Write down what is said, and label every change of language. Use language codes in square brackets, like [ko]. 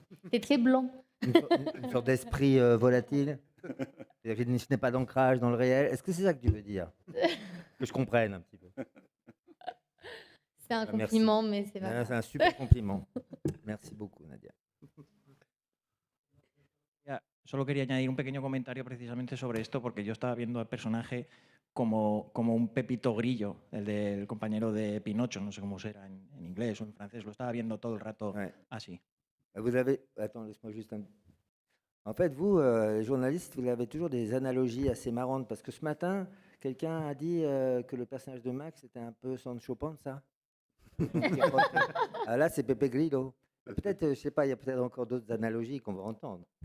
[fr] t'es très blanc. Une sorte d'esprit volatile? C'est-à-dire que je n'ai pas d'ancrage dans le réel. Est-ce que c'est ça que tu veux dire? Que je comprenne un petit peu. C'est un Merci. compliment, mais c'est pas C'est un super compliment. Merci beaucoup, Nadia. [es] Solo quería añadir un pequeño comentario precisamente sobre esto, porque yo estaba viendo al personaje como un Pepito Grillo, el del compañero de Pinocho, no sé cómo será en inglés o en francés, lo estaba viendo todo el rato así. [fr] Vous avez... Attends, laisse-moi juste un... En fait, vous, les journalistes, vous avez toujours des analogies assez marrantes, parce que ce matin, quelqu'un a dit que le personnage de Max était un peu Sancho Panza. Ah, là, c'est Pepe Grillo. Peut-être, je ne sais pas, il y a peut-être encore d'autres analogies qu'on va entendre.